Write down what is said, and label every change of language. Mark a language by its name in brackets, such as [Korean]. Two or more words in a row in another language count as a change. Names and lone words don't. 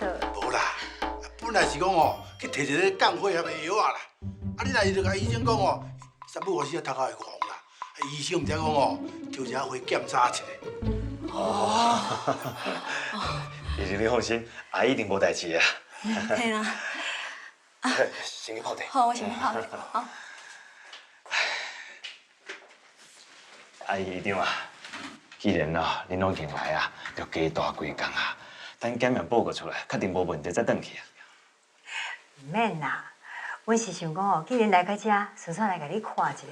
[Min Nan Chinese] 无啦，本来是讲哦，去摕一个降血压的药啊啦。你若就甲医生讲哦，3不5时头壳会红啦。医生毋知讲哦，就只回检查一下。医生你放心，阿姨一定无代志啊。嘿啦。先去泡茶。好，我先去泡茶。好。阿姨一定啊，既然啊恁拢经来啊，就加大几工啊，等检验报告出来，确定无问题再转去啊。唔免啦，阮是想讲哦，既然来到这，顺便来甲你看一下。